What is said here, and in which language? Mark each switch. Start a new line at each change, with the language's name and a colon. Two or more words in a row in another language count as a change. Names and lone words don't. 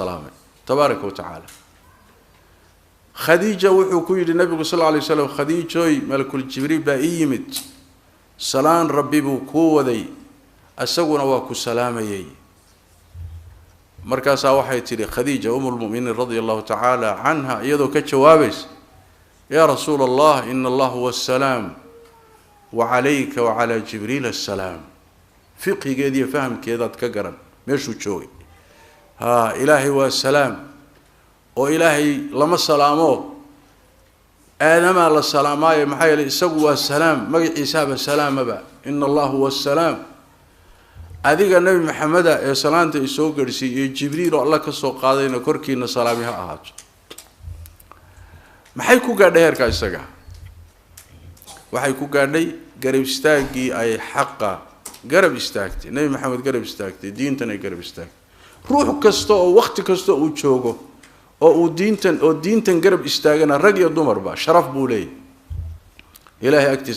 Somali: salaamay
Arabic: تبارك وتعالى
Somali: Khadija wuxuu ku yiri nabiga
Arabic: صلى الله عليه وسلم
Somali: Khadijoy malakul jibriil baa yimid salaan rabbi buu ku waday asaguna waa ku salaamayay markaas waxay tiri Khadija
Arabic: أم المؤمنين رضي الله تعالى عنها
Somali: iyadoo ka jawaabays
Arabic: يا رسول الله إن الله هو السلام وعليك وعلى جبريل السلام
Somali: fiqigeedii fahamkeedaad ka garan meeshuu joogay ha ilaahi wa salaam oo ilaahi lama salaamo aadama la salaamay maxay la isagu waa salaam magaciisa ba salaamaba
Arabic: إن الله هو السلام
Somali: adiga nabi Maxamed ee salaanta isoo gaarsiiyay jibriil oo Allah ka soo qaadayna korkiina salaamiha ahaato maxay ku gaadhay heerka isaga waxay ku gaadhay garab istaagii ay xaqa garab istaagtay nabi Maxamed garab istaagtay diintana garab istaagtay ruux kasto oo waqti kasto uu joogo oo uu diintan garab istaagana rag iyo dumarba sharaf buu leeyahay ilaahay agtiisa qiimo